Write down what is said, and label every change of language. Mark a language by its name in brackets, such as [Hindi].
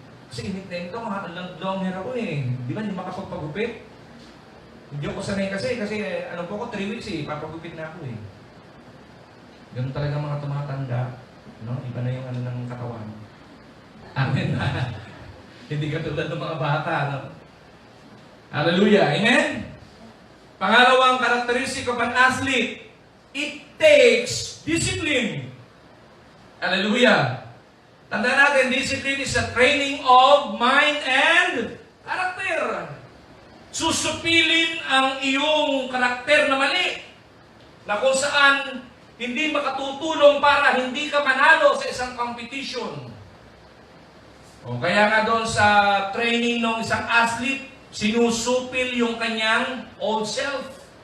[Filipino] Kasi init ko, long hair ako eh. Di ba, hindi makapagpagupit? Hindi ako sanay kasi ano po ako, 3 weeks eh, papagupit na ako eh. Ganun talaga mga tumatanda. No? Iba na yung ano ng katawan. Amen. Hindi katulad ng mga bata. No? Hallelujah. Amen? [English] Pangalawang characteristic of an athlete, it takes discipline. Hallelujah. [Filipino] Tandaan natin, [English] discipline is a training of mind and character. [Filipino] Susupilin ang iyong karakter na mali, na kung saan hindi makatutulong para hindi ka manalo sa isang competition. O kaya nga doon sa training ng isang athlete, sinusupil yung kanyang old self.